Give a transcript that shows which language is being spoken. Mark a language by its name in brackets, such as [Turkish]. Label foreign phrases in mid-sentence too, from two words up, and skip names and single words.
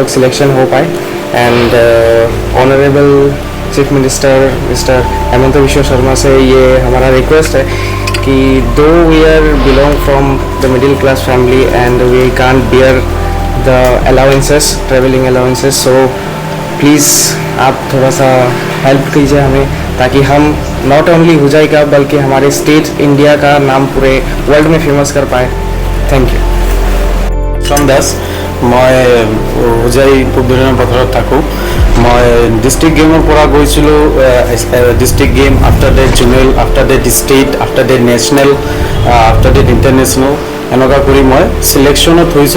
[Hindi] सिलेक्शन हो पाए [English] and honourable chief minister Mister [Hindi] हेमंत विश्व शर्मा से ये हमारा रिक्वेस्ट है कि [English] though we are belong from the middle class family and we can't bear the allowances, travelling allowances, so please [Hindi] आप थोड़ा सा हेल्प कीजिए हमें ताकि हम [English] not only [Hindi] होजाई का बल्कि हमारे स्टेट इंडिया का नाम पूरे वर्ल्ड में फेमस कर पाए। [English] Thank you. [Assamese] ৰিচম দাস, মই হোজাই পূব ধনীৰাম পথাৰত থাকোঁ। মই [English] district game [Assamese] পৰা গৈছিলোঁ, [English] district game, after that junior, after that state, after that national, after that international, [Assamese] এনেকুৱা কৰি মই চিলেকশ্যনত হৈছোঁ।